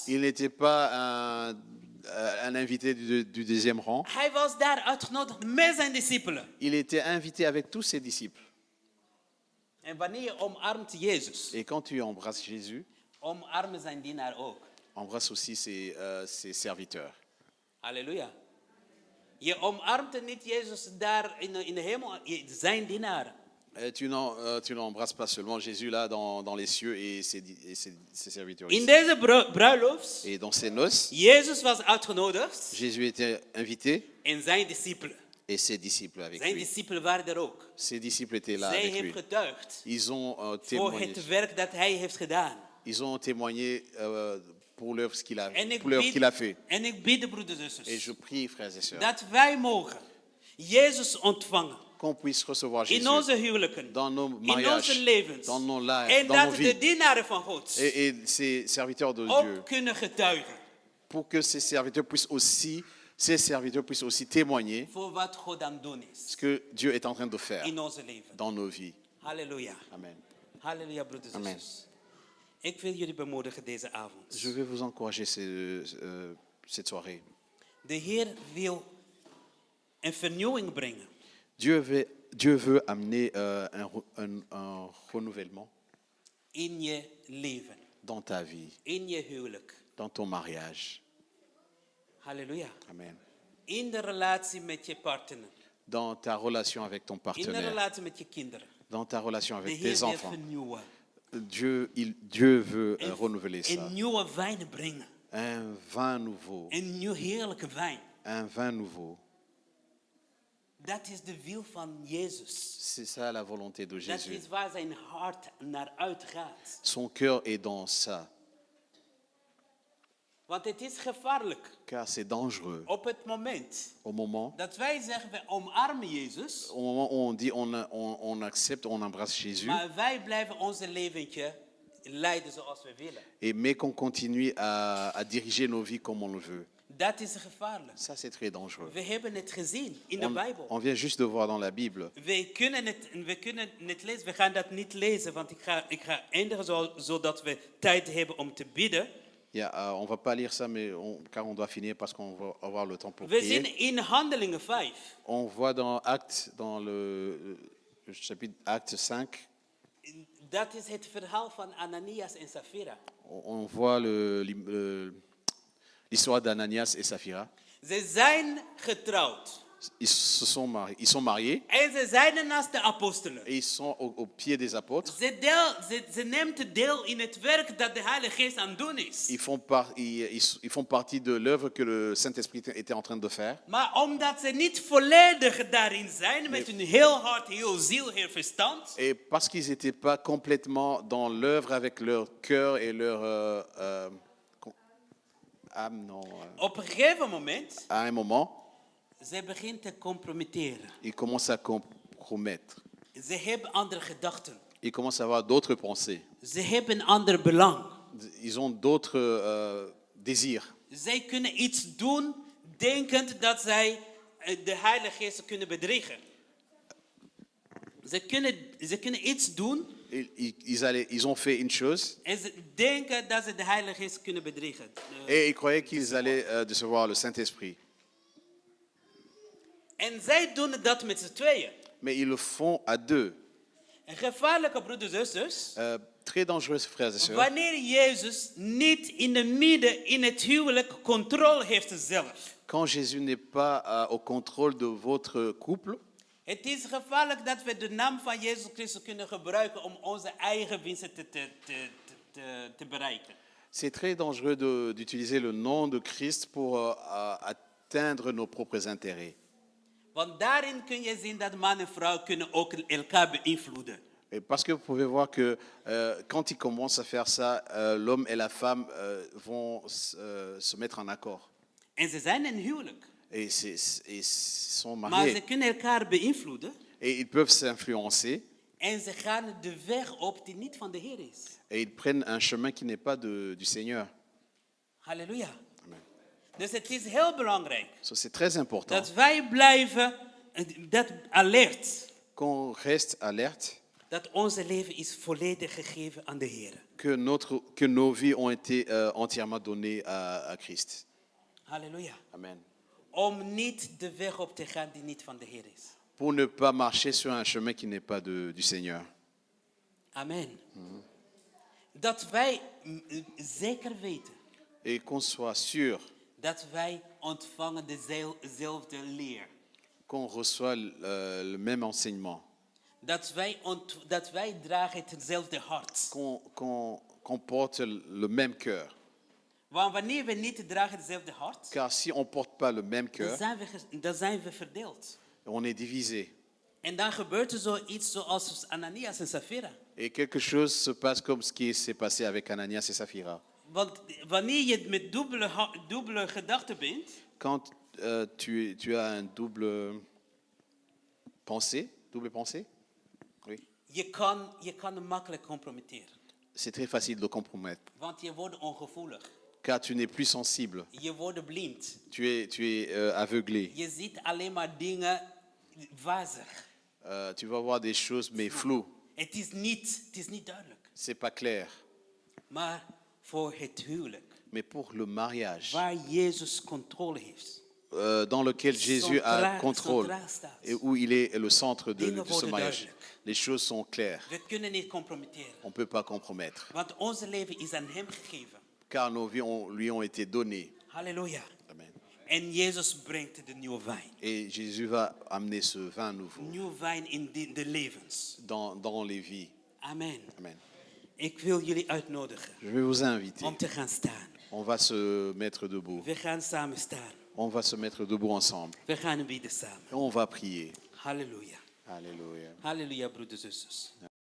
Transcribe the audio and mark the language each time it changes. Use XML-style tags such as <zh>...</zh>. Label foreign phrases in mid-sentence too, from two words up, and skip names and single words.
<fr>Il n'était pas un invité du deuxième rang.</fr> <nl>Hij was daar uitgenodigd met zijn discipelen.</nl> <fr>Il était invité avec tous ses disciples.</fr> <nl>En wanneer je omarmt Jezus,</nl> <fr>Et quand tu embrasses Jésus,</fr> <nl>omarmen zijn dienaar ook.</nl> <fr>embrasse aussi ses serviteurs.</fr> <nl>Halleluja. Je omarmt niet Jezus daar in de hemel, zijn dienaar.</nl> <fr>Tu n'embrasses pas seulement Jésus là dans les cieux et ses serviteurs</fr> <nl>In</nl> <fr>ici.</fr> <nl>deze bruiloft,</nl> <fr>Et dans ces noces,</fr> <nl>Jezus was uitgenodigd</nl> <fr>Jésus était invité</fr> <nl>en zijn discipelen.</nl> <fr>et ses disciples avec</fr> <nl>Zijn</nl> <fr>lui.</fr> <nl>discipelen waren er ook.</nl> <fr>Ses disciples étaient là</fr> <nl>Zij</nl> <fr>avec</fr> <nl>heeft</nl> <fr>lui.</fr> <nl>getuigd</nl> <fr>Ils ont</fr> <nl>voor</nl> <fr>témoigné.</fr> <nl>het werk dat hij heeft gedaan.</nl> <fr>Ils ont témoigné pour l'œuvre qu'il a,</fr> <nl>En</nl> <fr>pour l'œuvre qu'il a fait.</fr> <nl>ik bid de broeders en</nl> <fr>Et</fr> <nl>zusters</nl> <fr>je prie, frères et sœurs,</fr> <nl>dat wij mogen Jezus ontvangen</nl> <fr>qu'on puisse recevoir</fr> <nl>In</nl> <fr>Jésus</fr> <nl>onze huwelijken.</nl> <fr>dans nos</fr> <nl>In onze</nl> <fr>mariages,</fr> <nl>levens.</nl> <fr>dans nos,</fr> <nl>En</nl> <fr>dans nos</fr> <nl>dat de</nl> <fr>vies.</fr> <nl>dienaren van God</nl> <fr>Et ces serviteurs de Dieu,</fr> <nl>ook kunnen getuigen</nl> <fr>pour que ces serviteurs puissent aussi témoigner</fr> <nl>voor wat God aan het doen</nl> <fr>ce</fr> <nl>is</nl> <fr>que Dieu est en train de faire</fr> <nl>in onze leven.</nl> <fr>dans nos vies.</fr> <nl>Halleluja.</nl> <fr>Amen.</fr> <nl>Halleluja, broeders en</nl> <fr>Amen.</fr> <nl>zusters. Ik wil jullie bemoedigen deze avond.</nl> <fr>Je vais vous encourager cette soirée.</fr> <nl>De Heer wil een vernieuwing brengen</nl> <fr>Dieu veut amener un renouvellement</fr> <nl>in je leven,</nl> <fr>dans ta vie,</fr> <nl>in je huwelijk.</nl> <fr>dans ton mariage.</fr> <nl>Halleluja.</nl> <fr>Amen.</fr> <nl>In de relatie met je partner,</nl> <fr>Dans ta relation avec ton</fr> <nl>in de</nl> <fr>partenaire,</fr> <nl>relatie met je kinderen.</nl> <fr>dans ta relation</fr> <nl>De</nl> <fr>avec</fr> <nl>Heer</nl> <fr>tes</fr> <nl>wil</nl> <fr>enfants.</fr> <nl>vernieuwen.</nl> <fr>Dieu veut renouveler ça.</fr> <nl>Een nieuwe wijn brengen.</nl> <fr>Un vin nouveau.</fr> <nl>Een nieuw heerlijke wijn.</nl> <fr>Un vin nouveau.</fr> <nl>Dat is de wil van Jezus.</nl> <fr>C'est ça la volonté de</fr> <nl>Dat</nl> <fr>Jésus.</fr> <nl>is waar zijn hart naar uitgaat.</nl> <fr>Son cœur est dans ça.</fr> <nl>Want het is gevaarlijk</nl> <fr>Car c'est dangereux.</fr> <nl>op het moment</nl> <fr>Au moment,</fr> <nl>dat wij zeggen we omarmen Jezus,</nl> <fr>au moment où on dit on accepte, on embrasse Jésus,</fr> <nl>maar wij blijven onze leventje leiden zoals we willen.</nl> <fr>mais qu'on continue à diriger nos vies comme on le veut.</fr> <nl>Dat is gevaarlijk.</nl> <fr>Ça, c'est très dangereux.</fr> <nl>We hebben het gezien in de Bijbel.</nl> <fr>On vient juste de voir dans la Bible.</fr> <nl>We kunnen het lezen. We gaan dat niet lezen, want ik ga eindigen zodat we tijd hebben om te bidden.</nl> <fr>On ne va pas lire ça, car on doit finir parce qu'on va avoir le temps pour</fr> <nl>We</nl> <fr>prier.</fr> <nl>zien in Handelingen 5.</nl> <fr>On voit dans Actes, dans le chapitre Acte 5,</fr> <nl>Dat is het verhaal van Ananias en Sapphira.</nl> <fr>on voit l'histoire d'Ananias et Saphira.</fr> <nl>Ze zijn getrouwd.</nl> <fr>Ils sont mariés</fr> <nl>En ze zijn naast de apostelen.</nl> <fr>et ils sont au pied des apôtres.</fr> <nl>Ze neemt deel in het werk dat de Heilige Geest aan het doen is.</nl> <fr>Ils font partie de l'œuvre que le Saint-Esprit était en train de faire.</fr> <nl>Maar omdat ze niet volledig daarin zijn, met hun heel hart, heel ziel, heel verstand,</nl> <fr>Et parce qu'ils n'étaient pas complètement dans l'œuvre avec leur cœur et leur âme, non.</fr> <nl>op een gegeven moment,</nl> <fr>À un moment,</fr> <nl>ze begint te compromitteren.</nl> <fr>ils commencent à compromettre.</fr> <nl>Ze hebben andere gedachten.</nl> <fr>Ils commencent à avoir d'autres pensées.</fr> <nl>Ze hebben een ander belang.</nl> <fr>Ils ont d'autres désirs.</fr> <nl>Zij kunnen iets doen, denkend dat zij de Heilige Geest kunnen bedriegen. Ze kunnen iets doen</nl> <fr>Ils ont fait une chose</fr> <nl>en ze denken dat ze de Heilige Geest kunnen bedriegen.</nl> <fr>et ils croyaient qu'ils allaient recevoir le Saint-Esprit.</fr> <nl>En zij doen dat met z'n tweeën.</nl> <fr>Mais ils le font à deux.</fr> <nl>En gevaarlijke broeders en zusters,</nl> <fr>Très dangereux, frères et sœurs.</fr> <nl>wanneer Jezus niet in de midden in het huwelijk controle heeft zelf.</nl> <fr>Quand Jésus n'est pas au contrôle de votre couple,</fr> <nl>Het is gevaarlijk dat we de naam van Jezus Christus kunnen gebruiken om onze eigen winsten te bereiken.</nl> <fr>c'est très dangereux d'utiliser le nom de Christ pour atteindre nos propres intérêts.</fr> <nl>Want daarin kun je zien dat man en vrouw kunnen ook elkaar beïnvloeden.</nl> <fr>Et parce que vous pouvez voir que quand ils commencent à faire ça, l'homme et la femme vont se mettre en accord.</fr> <nl>En ze zijn in huwelijk.</nl> <fr>Et ils sont</fr> <nl>Maar</nl> <fr>mariés.</fr> <nl>ze kunnen elkaar beïnvloeden.</nl> <fr>Et ils peuvent s'influencer.</fr> <nl>En ze gaan de weg op die niet van de Heer is.</nl> <fr>Et ils prennent un chemin qui n'est pas du Seigneur.</fr> <nl>Halleluja.</nl> <fr>Amen.</fr> <nl>Dus het is heel belangrijk</nl> <fr>So, c'est très important</fr> <nl>dat wij blijven alert.</nl> <fr>qu'on reste alerte,</fr> <nl>Dat onze leven is volledig gegeven aan de Heer.</nl> <fr>que nos vies ont été entièrement données à Christ.</fr> <nl>Halleluja.</nl> <fr>Amen.</fr> <nl>Om niet de weg op te gaan die niet van de Heer is.</nl> <fr>Pour ne pas marcher sur un chemin qui n'est pas du Seigneur.</fr> <nl>Amen. Dat wij zeker weten</nl> <fr>Et qu'on soit sûr</fr> <nl>dat wij ontvangen dezelfde leer.</nl> <fr>qu'on reçoit le même enseignement,</fr> <nl>Dat wij dragen hetzelfde hart.</nl> <fr>qu'on porte le même cœur.</fr> <nl>Want wanneer we niet dragen hetzelfde hart,</nl> <fr>Car si on ne porte pas le même cœur,</fr> <nl>dan zijn we verdeeld.</nl> <fr>on est divisé.</fr> <nl>En dan gebeurt er zoiets zoals Ananias en Sapphira.</nl> <fr>Et quelque chose se passe comme ce qui s'est passé avec Ananias et Saphira.</fr> <nl>Want wanneer je met dubbele gedachten bent,</nl> <fr>Quand tu as un double pensée, Double pensée? Oui.</fr> <nl>Je kan hem makkelijk compromitteren.</nl> <fr>C'est très facile de compromettre,</fr> <nl>Want je wordt ongevoelig.</nl> <fr>car tu n'es plus sensible.</fr> <nl>Je wordt blind.</nl> <fr>Tu es aveuglé.</fr> <nl>Je ziet alleen maar dingen wazig.</nl> <fr>Tu vas voir des choses, mais floues.</fr> <nl>Het is niet duidelijk.</nl> <fr>C'est pas clair.</fr> <nl>Maar voor het huwelijk,</nl> <fr>Mais pour le mariage,</fr> <nl>waar Jezus controle heeft,</nl> <fr>dans lequel Jésus a contrôle</fr> <nl>centraal staat.</nl> <fr>et où il est le centre de</fr> <nl>Dingen</nl> <fr>ce</fr> <nl>worden</nl> <fr>mariage,</fr> <nl>duidelijk.</nl> <fr>les choses sont claires.</fr> <nl>We kunnen niet compromitteren.</nl> <fr>On ne peut pas compromettre,</fr> <nl>Want onze leven is aan hem gegeven.</nl> <fr>car nos vies lui ont été données.</fr> <nl>Halleluja.</nl> <fr>Amen.</fr> <nl>En Jezus brengt de nieuwe wijn.</nl> <fr>Et Jésus va amener ce vin nouveau</fr> <nl>Nieuwe wijn in de levens.</nl> <fr>dans les vies.</fr> <nl>Amen.</nl> <fr>Amen.</fr> <nl>Ik wil jullie uitnodigen</nl> <fr>Je vais vous inviter.</fr> <nl>om te gaan staan.</nl> <fr>On va se mettre debout.</fr> <nl>We gaan samen staan.</nl> <fr>On va se mettre debout ensemble.</fr> <nl>We gaan bidden samen.</nl> <fr>Et on va prier.</fr> <nl>Halleluja.</nl> <fr>Alléluia.</fr> <nl>Halleluja, broeders en zusters.</nl>